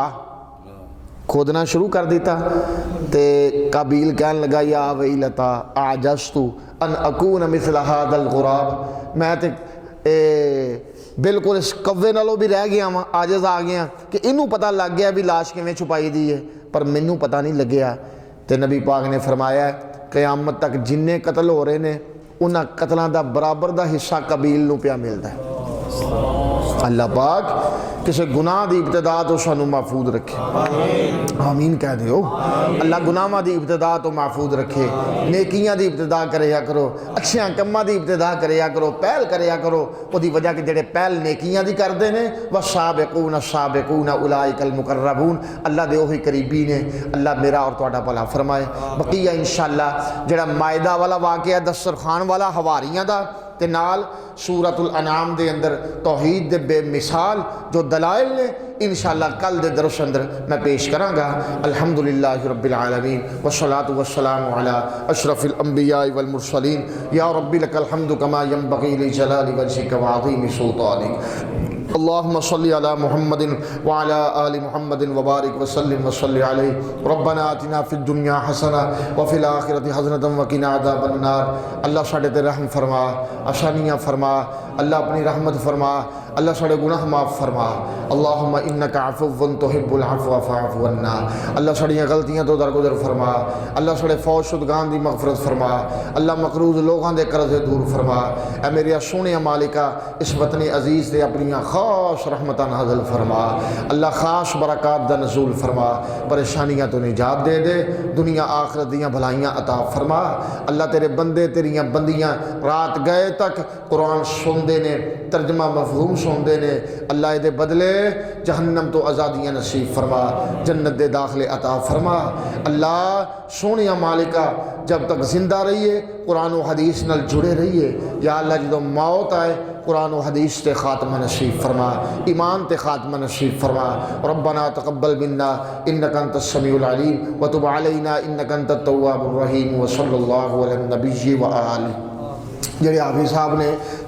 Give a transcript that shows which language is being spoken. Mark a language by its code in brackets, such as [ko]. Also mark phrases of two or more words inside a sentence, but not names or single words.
[pa] کھودنا شروع کر دیتا تے قابیل کہنے لگا [ar] یا ویلتا اعجزت ان اکون مثل ھذا الغراب. [pa] میں تے بالکل اس کوے نالوں بھی رہ گیا ہاں، عاجز آ گیا کہ انہوں پتہ لگ گیا بھی لاش کیویں چھپائی دی ہے پر مینوں پتہ نہیں لگیا. تے نبی پاک نے فرمایا قیامت تک جننے قتل ہو رہے نے انہاں قتلاں دا برابر دا حصہ قابیل نو پیا ملدا ہے. اللہ پاک کسی گناہ دی ابتدا تو سانو محفوظ رکھے. آمین کہہ دیو. اللہ گناہاں دی ابتدا تو محفوظ رکھے. نیکیاں دی ابتدا کریا کرو، اچھیاں کماں دی ابتدا کریا کرو، پہل کریا کرو. وہ دی وجہ کہ جڑے پہل نیکیاں دی کردے نے [ar] والسابقون السابقون اولئک المقربون. [pa] اللہ دے وہی قریبی نے. اللہ میرا اور تہاڈا بھلا فرمائے. بقیہ انشاءاللہ جڑا مائدہ والا واقعہ دسترخوان والا حواریاں دا تے نال سورۃ الانعام دے اندر توحید دے بے مثال جو دلائل نے انشاءاللہ کل دے درس اندر میں پیش کراں گا. [ar] الحمدللہ رب العالمین والصلاة والسلام علی اشرف الانبیاء والمرسلین. یا رب لک الحمد کما ینبغی لجلال وجہک وعظیم سلطانک. اللہم صلی علی محمد وعلی آل محمد وبارک وسلم وصلی علیہ. ربنا آتنا فی الدنیا حسنہ وفی الآخرۃ حسنۃ وقنا عذاب النار. [pa] اللہ ساڈے تے رحم فرما، آسانیاں فرما. اللہ اپنی رحمت فرما. اللہ ساڈے گناہ معاف فرما. [ar] اللہم انک عفو تحب العفو فاعف عنا. [pa] اللہ ساڈیاں غلطیاں تو درگزر فرما. اللہ ساڈے فوت شدگان دی مغفرت فرما. اللہ مقروض لوگاں دے قرض دور فرما. اے میرے سونے مالکا اس وطن عزیز دے اپنیاں خاص رحمتہ نازل فرما، اللہ خاص برکات دا نزول فرما، پریشانیاں تو نجات دے دے، دنیا آخرت دیاں بھلائیاں عطا فرما۔ اللہ تیرے بندے تیریاں بندیاں رات گئے تک قرآن سندے نے، ترجمہ مفہوم سندے نے، اللہ دے بدلے جہنم تو آزادیاں نصیب فرما، جنت دے داخلے عطا فرما۔ اللہ سونیا مالکہ جب تک زندہ رہیے قرآن و حدیث نال جڑے رہیے، یا اللہ جدو موت آئے قرآن و حدیث تے خاتمہ نصیب فرما، ایمان تے خاتمہ نصیب فرما۔ [ar] ربنا تقبل منا انک انت السمیع العلیم وتب علینا انک انت التواب الرحیم، وصلی اللہ علی النبی و آلہ۔ [pa] جڑے حافظ صاحب نے